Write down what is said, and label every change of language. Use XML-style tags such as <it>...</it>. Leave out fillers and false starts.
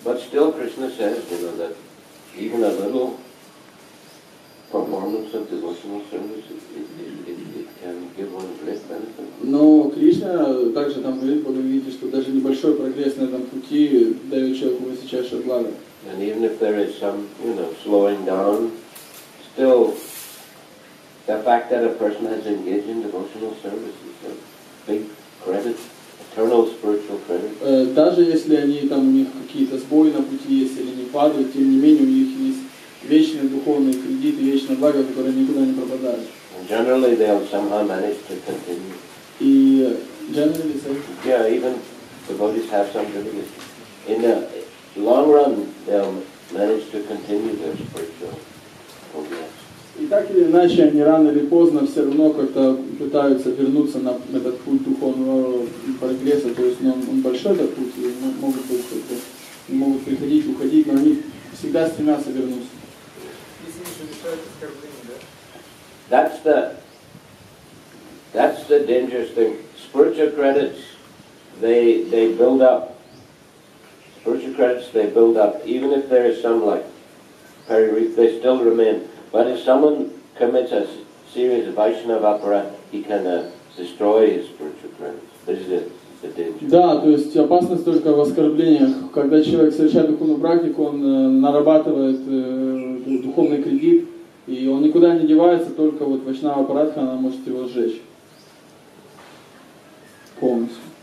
<en>But still, Krishna says, that even a little performance of devotional service, it can give one great benefit.</en> <ru>Но Кришна также там говорит, вы видите, что даже небольшой прогресс на этом пути дает человеку высочайшее благо.</ru> <en>And even if there is some, slowing down, still, the fact that a person has engaged in devotional service is a big credit, eternal spiritual credit.</en> <ru>Даже если они там у них какие-то сбои на пути есть или не падают, тем не менее у них есть вечный духовный кредит и вечное благо, которое никуда не пропадает.</ru> <en>Generally, they'll somehow manage to continue.</en> <ru>И</ru> <en>generally, yeah, even devotees have some difficulty. In the long run, they'll manage to continue their spiritual progress.</en> <ru>И так или иначе, они рано или поздно все равно как-то пытаются вернуться на этот путь духовного прогресса, то есть он большой этот путь, и могут приходить, уходить, но они всегда стремятся вернуться.</ru> <en>That's the dangerous thing. Spiritual credits, they build up. Spiritual credits, they build up. Even if there is some like peri-reef, they still remain. But if someone commits a serious Vaishnava aparat, he can destroy his spiritual credits. This is the danger.</en> <ru>Да, то есть опасность только в оскорблениях. Когда человек совершает духовную практику, он нарабатывает духовный кредит, и он никуда не девается, только вот Вайшнава аппаратха, она может его сжечь полностью.</ru>